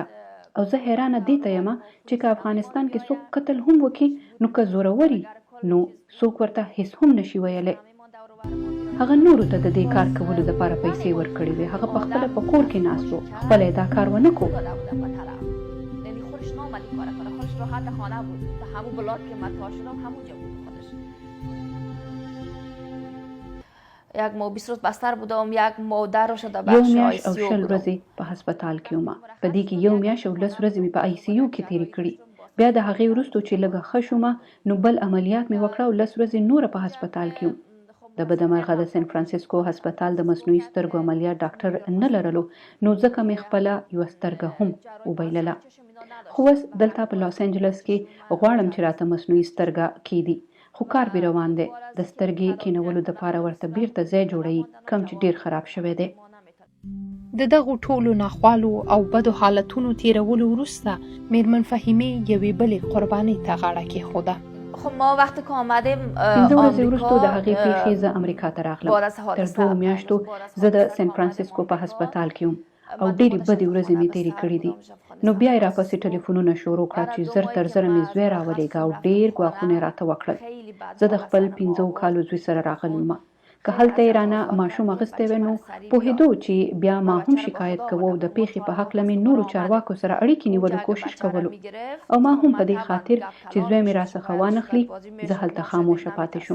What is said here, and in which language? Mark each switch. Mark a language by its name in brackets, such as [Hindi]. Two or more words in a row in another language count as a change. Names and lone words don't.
[Pashto] او زه حیرانه دې ته یم چې که افغانستان کې څوک قتل هم وکړي نو که زوروري نو څوک ورته هېڅ هم نشي ویلی. هغه نورو ته د دې کار کولو دپاره پیسې ورکړې وې. هغه پخپله په کور کې ناست و، خپله یې دا کار ونه کړو. [Persian] راحت خانه بود. تا همون بلاک که من تا شدم همونجا بود خودش. یک ماه 20 روز بستر بودم، یک ماه 10 روز در بخش آی سی یو [Pashto] بودم. 10 ورځې په هسپتال کې وم. په دې کې 1 میاشت او 10 ورځې مې په آی سی یو کې تېرې کړې. بیا د هغې وروستو چې لږه ښه شومه نو بل عملیات مې وکړه او 10 ورځې نوره په هسپتال کې وم. د بده مرغه د سن فرانسیسکو هسپتال د مصنوعي سترګو عملیات ډاکټر نه لرلو نو ځکه مې خپله یوه سترګه هم وبایلله. خو اوس دلته په لاس انجلس کې غواړم چې راته مصنوعي سترګه کیدي، خو کار به روان دی. د سترګې کینولو دپاره ورته بیرته ځای جوړوي کوم چې ډیر خراب شوی دی. د دغو ټولو ناخوالو او بدو حالتونو تیرولو وروسته مېرمن فهیمې یوې بلې قربانۍ ته غاړه کېښوده. [Persian] خب ما وقتی که آمدیم [Pashto] 15 ورځې وروسته د هغې پیښې زه امریکا ته راغلم. تر 2 میاشتو زه د سن فرانسیسکو په هسپتال کې وم او ډېرې بدې ورځې مې تېرې کړې دي. نو بیا یې راپسې ټلیفونونه شروع کړه چې زر تر زره مې زوی راولېږه او ډېر ګواښونه یې راته وکړل. زه د خپل 15 کالو زوی سره راغلی وم. که هلته یې رانه ماشوم اخیستی وی نو پوهېدو چې بیا ما هم شکایت کوو او د پیښې په هکله مې نورو چارواکو سره اړیکې نیولو کوشش کولو او ما هم په دې خاطر چې زوی مې راڅخه وانخلي زه هلته خاموشه پاتې شوم.